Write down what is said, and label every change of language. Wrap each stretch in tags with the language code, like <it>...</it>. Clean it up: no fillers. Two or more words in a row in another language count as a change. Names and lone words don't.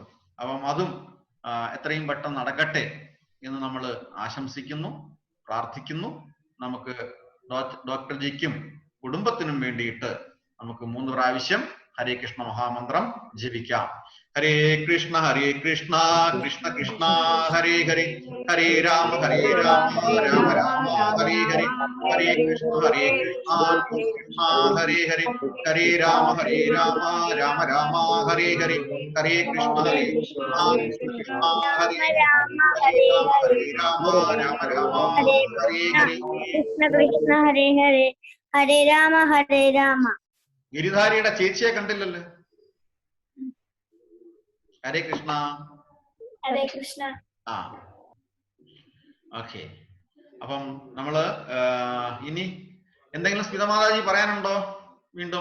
<ml>അപ്പം അതും എത്രയും പെട്ടെന്ന് നടക്കട്ടെ എന്ന് നമ്മൾ ആശംസിക്കുന്നു, പ്രാർത്ഥിക്കുന്നു. നമുക്ക് ഡോക്ടർ ജിക്കും കുടുംബത്തിനും വേണ്ടിയിട്ട് നമുക്ക് 3 പ്രാവശ്യം ഹരേ കൃഷ്ണ മഹാമന്ത്രം ജപിക്കാം. ഹരേ കൃഷ്ണ കൃഷ്ണ കൃഷ്ണ ഹരേ ഹരേ, ഹരേ രാമ രാമ രാമ ഹരേ ഹരേ, ഹരേ കൃഷ്ണ കൃഷ്ണ ഹരേ ഹരേ, ഹരേ രാമ രാമ രാമ ഹരേ ഹരേ, ഹരേ കൃഷ്ണ കൃഷ്ണ ഹരേ രാമ രാമ ഹരേ ഹരേ, കൃഷ്ണ കൃഷ്ണ ഹരേ ഹരേ, ഹരേ രാമ. ഗിരിധാരിയുടെ ചേച്ചിയെ കണ്ടില്ലല്ലോ. ഹരേ കൃഷ്ണ. ഹരേ കൃഷ്ണ. ആ ഓക്കെ. അപ്പം നമ്മള് ഇനി എന്തെങ്കിലും സ്മിതമാതാജി പറയാനുണ്ടോ? വീണ്ടും</ml>